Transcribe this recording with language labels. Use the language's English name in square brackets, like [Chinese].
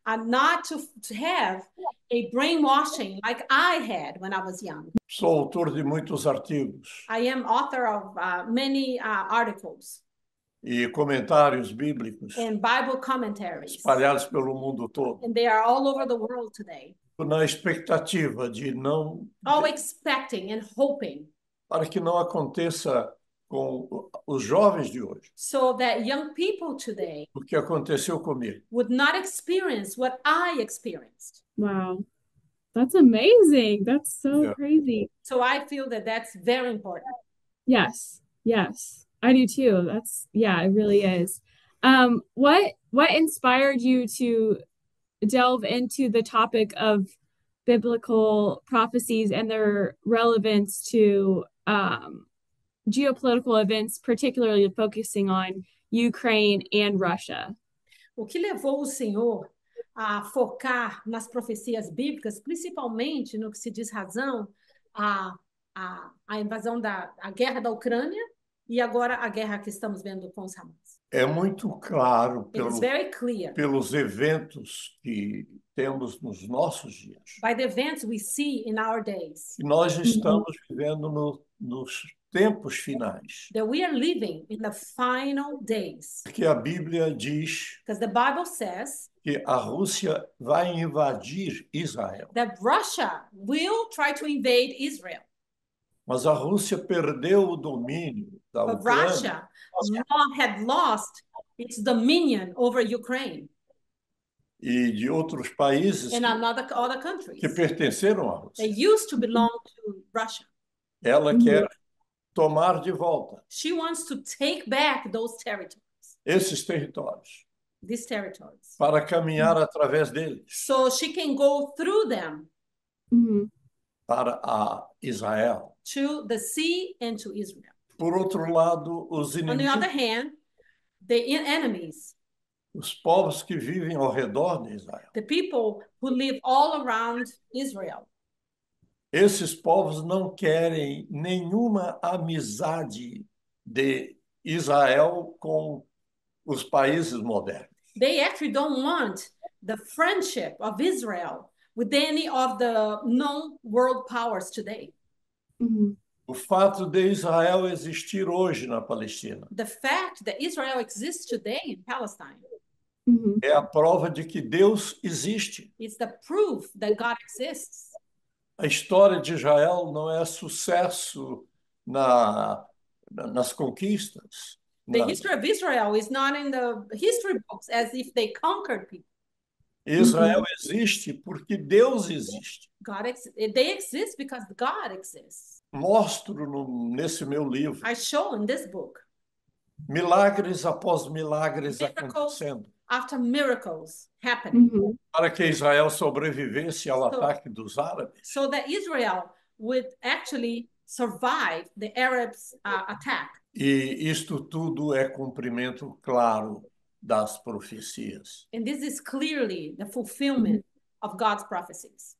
[English] And not to have a brainwashing like I had when I was young. [Portuguese] Sou autor de muitos artigos. [English] I am author of many articles. [Portuguese] E comentários bíblicos. [English] And Bible commentaries. [Portuguese] Espalhados pelo mundo todo. [English] And they are all over the world today. [Portuguese] Na expectativa de não... [English] All expecting and hoping. [Portuguese] Para que não aconteça com os jovens de hoje. [English] So that young people today [Portuguese] o que aconteceu comigo. [English] Would not experience what I experienced. Wow. That's amazing. That's so crazy. So I feel that that's very important. Yes. Yes. I do too. It really is. What inspired you to delve into the topic of biblical prophecies and their relevance to geopolitical events, particularly focusing on Ukraine and Russia? [Portuguese] O que levou o senhor a focar nas profecias bíblicas, principalmente no que se diz razão a invasão a guerra da Ucrânia e agora a guerra que estamos vendo com os Hamas? É muito claro pelos eventos que temos nos nossos dias. [English] By the events we see in our days. [Portuguese] E nós estamos vivendo nos tempos finais. [English] That we are living in the final days. [Portuguese] Porque a Bíblia diz [English] Because the Bible says [Portuguese] que a Rússia vai invadir Israel. [English] That Russia will try to invade Israel. [Portuguese] Mas a Rússia perdeu o domínio da [English] But [Portuguese] Ucrânia. [English] Russia had lost its dominion over Ukraine. [Portuguese] E de outros países [English] and other countries. [Portuguese] que pertenceram à Rússia. [English] They used to belong to Russia. [Portuguese] Ela quer tomar de volta [English] She wants to take back those territories. [Portuguese] esses territórios. [English] These territories. [Portuguese] Para caminhar através deles. [English] So she can go through them. [Portuguese] Para a Israel. [English] To the sea and to Israel. [Portuguese] Por outro lado, os inimigos. [English] On the other hand, the enemies. [Portuguese] Os povos que vivem ao redor de Israel. [English] The people who live all around Israel. [Portuguese] Esses povos não querem nenhuma amizade de Israel com os países modernos. [English] They actually don't want the friendship of Israel with any of the known world powers today. [Portuguese] O fato de Israel existir hoje na Palestina. [English] The fact that Israel exists today in Palestine. [Portuguese] É a prova de que Deus existe. [English] It's the proof that God exists. [Portuguese] A história de Israel não é sucesso nas conquistas. [English] The history of Israel is not in the history books as if they conquered people. [Portuguese] Israel existe porque Deus existe. [English] They exist because God exists. [Portuguese] Mostro nesse meu livro [English] I show in this book [Portuguese] milagres após milagres [English] miracles [Portuguese] acontecendo [English] after miracles happening [Portuguese] para que Israel sobrevivesse ao ataque dos árabes. [English] so that Israel would actually survive the Arabs' attack. [Portuguese] E isto tudo é cumprimento claro das profecias. [English] And this is clearly the fulfillment of God's prophecies.